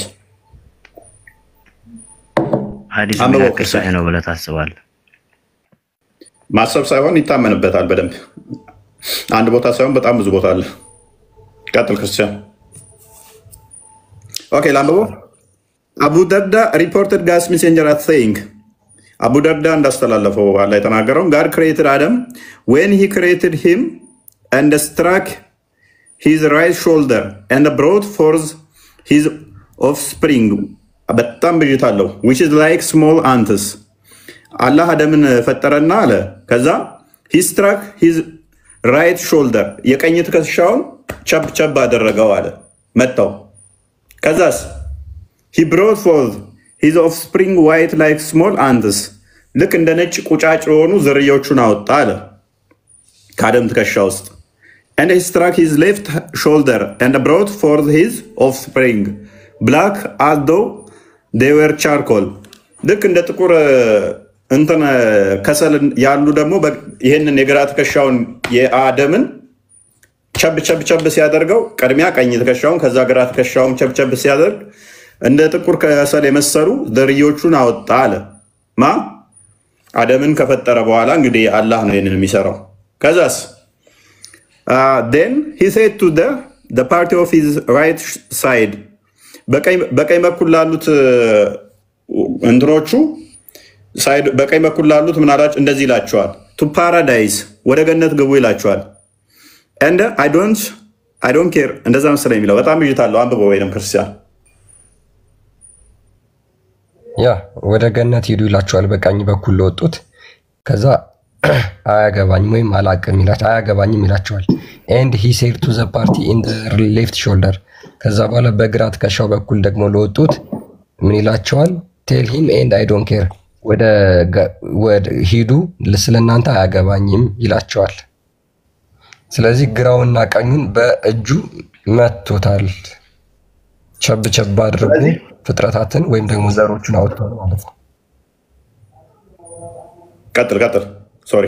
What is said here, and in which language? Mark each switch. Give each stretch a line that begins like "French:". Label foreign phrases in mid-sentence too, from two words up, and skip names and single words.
Amharic: ምን ያክል ሰሂህ ነው ብለህ ታስባለህ? ማሰብ ሳይሆን ይታመንበታል በደንብ። አንድ ቦታ ሳይሆን በጣም ብዙ ቦታ አለ። ቀጥል ክርስቲያን። ኦኬ ላምቦ አቡ ደርዳ
English: reported God's messenger as saying
Amharic: አቡ ደርዳ እንዳስተላለፈው አላህ የተናገረው
English: God created Adam when he created him and struck his right shoulder and brought forth his offspring
Amharic: በጣም ብጅታለሁ
English: which is like small ants
Amharic: አላህ አደምን ፈጠረና አለ ከዛ
English: he struck his right shoulder
Amharic: የቀኝ ትከሻውን ቸብ አደረገው አለ መጣው ከዛስ
English: he brought forth his offspring white like small ants
Amharic: ልክ እንደ ነጭ ቁጫጭ የሆኑ ዝርያዎቹን አወጣ አለ ከአደም ትከሻ ውስጥ
English: and he struck his left shoulder and brought forth his offspring black as though they were charcoal
Amharic: ልክ እንደ ጥቁር እንትን ከሰል ያሉ ደግሞ ይሄንን የግራ ትከሻውን የአደምን ቸብ ሲያደርገው ቀድሚያ ቀኝ ትከሻውን ከዛ ግራ ትከሻውን ቸብ ሲያደርግ እንደ ጥቁር ከሰል የመሰሉ ዝርዮቹን አወጣ አለ። አደምን ከፈጠረ በኋላ እንግዲህ አላህ ነው ይሄንን የሚሰራው። ከዛስ
English: then he said to the party of his right side
Amharic: በቀኝ በኩል ላሉት እንትኖቹ ሳይድ በቀኝ በኩል ላሉት ምን አላችሁ? እንደዚህ ይላቸዋል
English: to paradise
Amharic: ወደ ገነት ግቡ ይላቸዋል።
English: and I don't care
Amharic: እንደዛ መሰለኝ የሚለው በጣም ይጅታለሁ። አንብበው ወይንም ክርስቲያን ያ ወደ ገነት ሂዱ ይላቸዋል በቀኝ በኩል ለወጡት። ከዛ አያገባኝም ወይም አላቅም አያገባኝም ይላቸዋል።
English: and he said to the party in the left shoulder
Amharic: ከዛ በኋላ በግራ ትከሻው በኩል ደግሞ ለወጡት ምን ይላቸዋል?
English: tell him and I don't care
Amharic: ወደ ሂዱ ስለናንተ አያገባኝም ይላቸዋል። ስለዚህ ግራውና ቀኙን በእጁ መቶታል። ቸብ አድርጎ ፍጥረታትን ወይም ደግሞ ዘሮቹን አወጣው ማለት ነው። ቀጥል ሶሪ